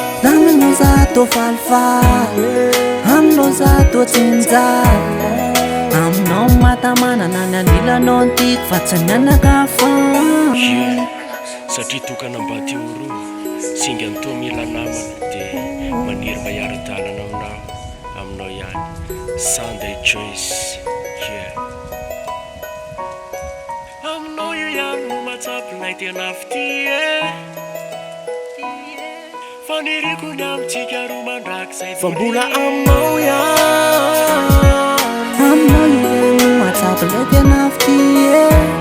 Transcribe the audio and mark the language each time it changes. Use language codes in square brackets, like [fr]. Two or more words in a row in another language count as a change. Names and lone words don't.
[mg] Aminao za tô falifaly, aminao za tô tsy mijaly, aminao matamanana ny anilanao ny tiako fa tsy ny anakafa. Yeah, satria tokana mba teo roa, singa ny toa mila namana, dia maniry mba hiara-dalana aminao, aminao ihany. [en] Sunday Joyce, yeah. [mg] Aminao io ihany no mahatsapa ilay tena fity, eh. Faniriako ny amintsika roa mandrakizay Fa mbola doria. aminao ihany. Aminao io ihany no mahatsapa ilay tena fity, eh.